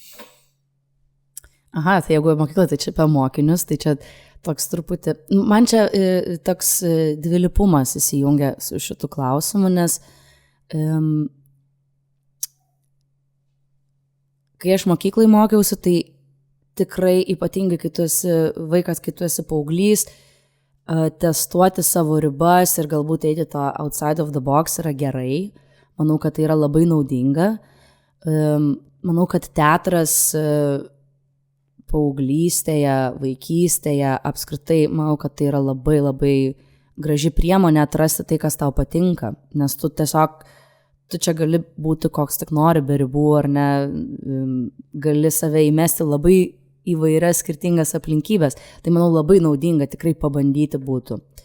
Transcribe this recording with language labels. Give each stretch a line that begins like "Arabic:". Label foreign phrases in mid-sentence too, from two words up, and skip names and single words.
Lithuanian: Aha, tai jeigu mokykloje, tai čia apie mokinius, tai čia toks truputį, man čia toks dvilypumas įsijungia su šitu klausimu, nes kai aš mokyklai mokiausi, tai tikrai ypatingai, kai tu esi vaikas, kai tu esi paauglys, testuoti savo ribas ir galbūt eiti to
English: outside of the box
Lithuanian: yra gerai. Manau, kad tai yra labai naudinga. Manau, kad teatras paauglystėje, vaikystėje, apskritai, manau, kad tai yra labai labai graži priemonė atrasti tai, kas tau patinka, nes tu čia gali būti koks tik nori be ribų, ar ne, gali save įmesti labai įvairias skirtingas aplinkybės, tai manau labai naudinga tikrai pabandyti būtų.